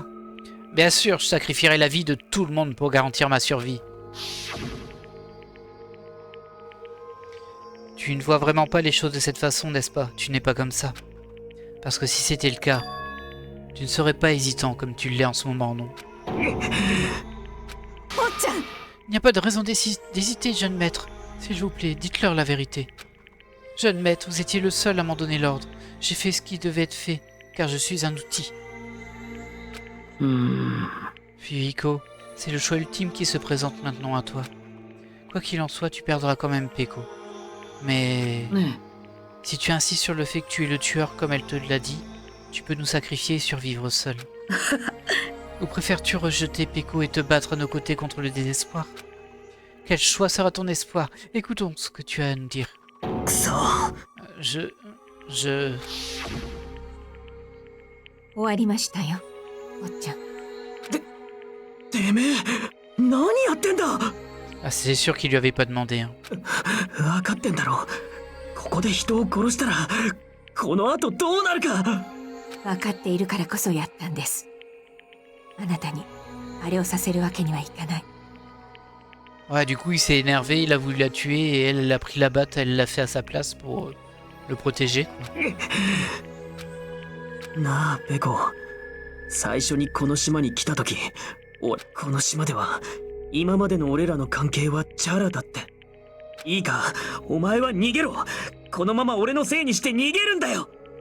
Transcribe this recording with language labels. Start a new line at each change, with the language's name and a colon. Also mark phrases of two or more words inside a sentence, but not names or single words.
French: Bien sûr, je sacrifierai la vie de tout le monde pour garantir ma survie. Tu ne vois vraiment pas les choses de cette façon, n'est-ce pas? Tu n'es pas comme ça. Parce que si c'était le cas, tu ne serais pas hésitant comme tu l'es en ce moment, non?
Japanese: 坊ちゃん
French: Il n'y a pas de raison d'hésiter, jeune maître. S'il vous plaît, dites-leur la vérité. Jeune maître, vous étiez le seul à m'en donner l'ordre. J'ai fait ce qui devait être fait, car je suis un outil. うーん。 Fuyuhiko, c'est le choix ultime qui se présente maintenant à toi. Quoi qu'il en soit, tu perdras quand même Peko. Mais ね si tu insistes sur le fait que tu es le tueur comme elle te l'a dit, tu peux nous sacrifier et survivre seul. Ou préfères-tu rejeter Peko et te battre à nos côtés contre le désespoir? Quel choix sera ton espoir? Écoutons ce que tu as à nous dire.
Japanese: え。くそ。
French: Je...
Japanese: 終わりましたよ坊ちゃんてめえ、何やってんだ
French: Ah, c'est sûr qu'il lui avait pas demandé. Hein.
Japanese: 分かってんだろ。ここで人を殺したら、この後どうなるか。分かっているからこそやったんですあなたにあれをさせるわけにはいかない
French: Ouais, du coup, il s'est énervé, il a voulu la tuer et elle a pris la batte, elle l'a fait à sa place pour le protéger.
Japanese: なあ、ペコ。最初にこの島に来た時、俺、この島では、今までの俺らの関係はチャラだって。いいか、お前は逃げろ。このまま俺のせいにして逃げるんだよ。